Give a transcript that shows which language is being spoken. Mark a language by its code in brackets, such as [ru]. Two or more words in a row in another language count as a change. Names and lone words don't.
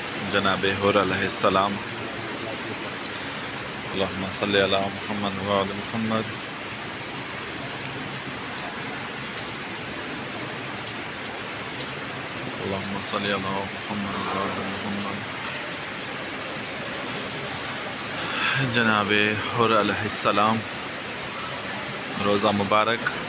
[sd] जनाब हुर अलैहिस्सलाम। [ar] اللهم صل على محمد وآل محمد. اللهم صل على محمد وآل محمد. [sd] जनाब हुर अलैहिस्सलाम, रोज़ा मुबारक।